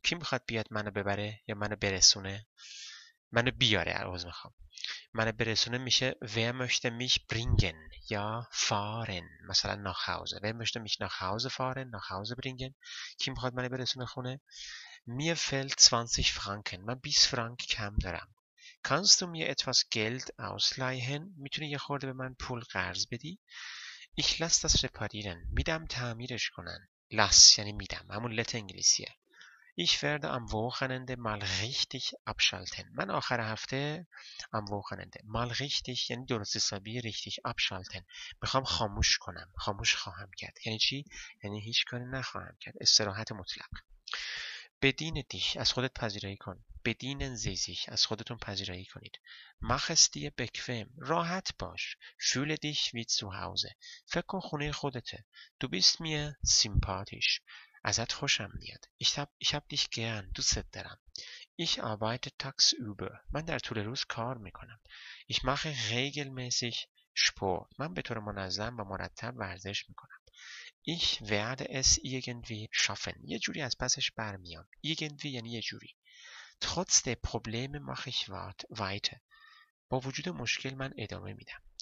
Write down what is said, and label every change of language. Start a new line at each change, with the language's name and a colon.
Persian: کی میخواد بیاد منو ببره یا منو برسونه؟ منو بیاره، عوض میخوام. منو برسونه میشه
German: wer möchte mich bringen
Persian: یا fahren. مثلا
German: nach Hause. Wer möchte mich nach Hause fahren? nach Hause bringen.
Persian: کی میخواد منو برسونه خونه؟
German: Mir fehlt 20 Franken.
Persian: من 20 فرانک کم دارم.
German: Kannst du mir etwas Geld ausleihen?
Persian: میتونی یه خورده به من پول قرض بدی؟
German: Ich lass das reparieren.
Persian: میدم تعمیرش کنن. lass یعنی میدم. همون لت انگلیسیه.
German: Ich werde am Wochenende mal richtig abschalten.
Persian: من آخر هفته
German: am Wochenende mal richtig
Persian: یعنی درست حسابی
German: richtig abschalten.
Persian: میخوام خاموش کنم. خاموش خواهم کرد. یعنی چی؟ یعنی هیچ کاری نخواهم کرد. استراحت مطلق.
German: Bediene dich.
Persian: از خودت پذیرایی کن.
German: Bedienen Sie sich.
Persian: از خودتون پذیرایی کنید.
German: Mach es dir bequem.
Persian: راحت باش.
German: Fühle dich wie zu Hause.
Persian: فکر کن خونه خودته.
German: Du bist mir sympathisch.
Persian: ازت خوشم میاد.
German: Ich hab dich gern.
Persian: دوستت دارم.
German: Ich arbeite tagsüber.
Persian: من در طول روز کار میکنم.
German: Ich mache regelmäßig Sport.
Persian: من به طور منظم و مرتب ورزش میکنم.
German: Ich werde es irgendwie schaffen.
Persian: یه جوری از پسش برمیام. Irgendwie یعنی یه جوری.
German: Trotz der Probleme mache ich weiter.
Persian: با وجود مشکل من ادامه میدم.